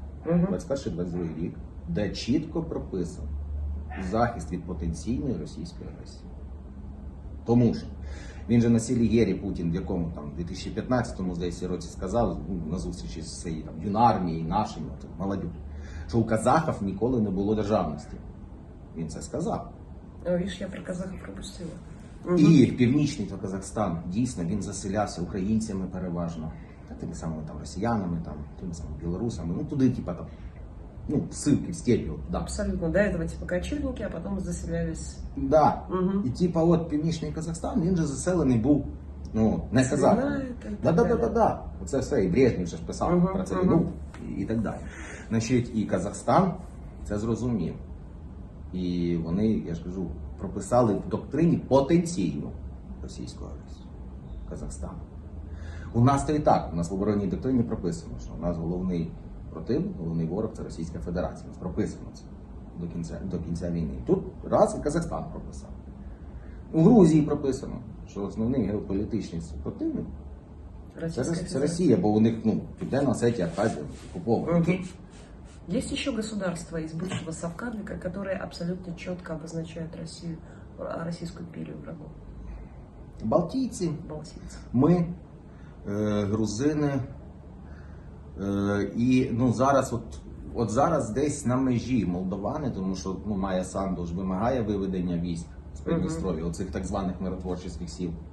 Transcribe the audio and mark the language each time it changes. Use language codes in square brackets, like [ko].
[uk] 21-22 рік, де чітко прописано захист від потенційної російської агресії. Тому що він же на Селігері Путін, в якому там 2015-му, здається, році сказав, на зустрічі з цією там юнармією, нашими, молодь, що у казахів ніколи не було державності. Він це сказав. [ru] Видишь, я про казахов пропустила. [uk] І північний то Казахстан, дійсно, він заселявся українцями переважно, тими самими там росіянами, там, тими самими білорусами, ну туди, типа там, ну, ссылки в степі. [ru] Да. Абсолютно. До этого типа кочевники, а потом заселялись. Да. [uk] І типа от північний Казахстан, він же заселений був, ну, не казахами. Да. Оце все, і Брежнєв вже ж писав про це війну і так далі. Значить, і Казахстан це зрозумів. І вони, я ж кажу, прописали в доктрині потенційну російську агресію Казахстану. У нас то і так, у нас в оборонній доктрині прописано, що у нас головний противник, головний ворог це Російська Федерація. У нас прописано це до кінця війни. Тут раз і Казахстан прописав. У Грузії прописано, що основний геополітичний противник це Росія, бо у них, ну, Південна Осетія, Абхазія окупована. [ru] Есть еще государства из бывшего Совкабика, которые абсолютно четко обозначают Россию, Российскую империю врагов. [uk] Балтійці, [ru] Балтийцы. [uk] ми, грузини, і ну, зараз, от зараз десь на межі молдовани, тому що ну, Майя Санду ж вимагає виведення військ з Придністров'я, оцих так званих миротворчих сил.